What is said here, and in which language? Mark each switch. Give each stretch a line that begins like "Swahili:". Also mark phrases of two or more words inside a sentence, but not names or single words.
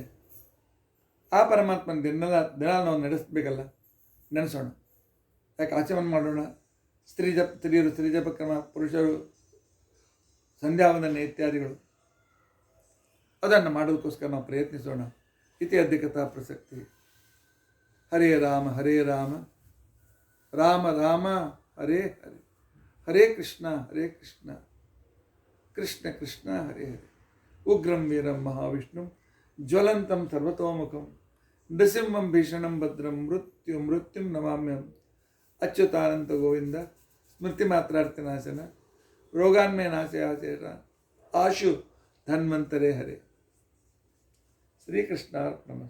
Kannada: ಆ ಪರಮಾತ್ಮನ ದಿನ ನಾವು ನಡೆಸಬೇಕಲ್ಲ, ನೆನೆಸೋಣ. ಯಾಕೆ ಆಚಮನ ಮಾಡೋಣ. ಸ್ತ್ರೀಯರು ಸ್ತ್ರೀಜಪಕ್ರಮ, ಪುರುಷರು ಸಂಧ್ಯಾವಂದನೆ ಇತ್ಯಾದಿಗಳು, ಅದನ್ನು ಮಾಡೋದಕ್ಕೋಸ್ಕರ ನಾವು ಪ್ರಯತ್ನಿಸೋಣ.
Sanskrit: ಇತಿ ಅಧಿಕತಾ ಪ್ರಸಕ್ತಿ. ಹರೇ ರಾಮ ರಾಮ ರಾಮ ಹರೇ ಹರೇ, ಹರೇ ಕೃಷ್ಣ ಕೃಷ್ಣ ಕೃಷ್ಣ ಹರೇ ಹರೇ. ಉಗ್ರಂ ವೀರಂ ಮಹಾವಿಷ್ಣು ಜ್ವಲಂತಂ ಸರ್ವತೋಮುಖಂ ನೃಸಿಂಹಂ ಭೀಷಣಂ ಭದ್ರಂ ಮೃತ್ಯುಂ ನಮಾಮ್ಯಂ. ಅಚ್ಯುತಾನಂತ ಗೋವಿಂದ ಸ್ಮೃತಿ ಮಾತ್ರಾರ್ಥನಾಶನ ರೋಗಾನ್ಮೇ ನಾಶಯಾಶೇಷ ಆಶು ಧನ್ವಂತರೇ ಹರೇ. ಶ್ರೀಕೃಷ್ಣಾರ್ಪಣಮಸ್ತು.